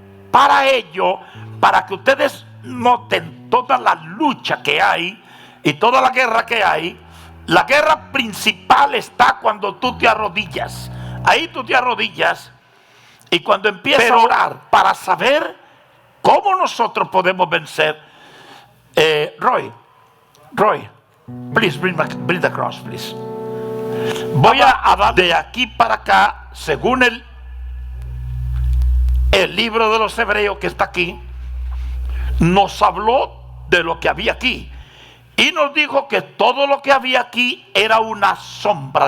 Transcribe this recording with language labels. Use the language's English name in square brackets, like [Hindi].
[Spanish] Para ello, para que ustedes noten toda la lucha que hay y toda la guerra que hay, la guerra principal está cuando tú te arrodillas. Ahí tú te arrodillas y cuando empiezas a orar para saber cómo nosotros podemos vencer. [English] Roy, please bring the cross, please. [Spanish] Voy a dar de aquí para acá, según el libro de los Hebreos que está aquí, nos habló de lo que había aquí. Y nos dijo que todo lo que había aquí era una sombra.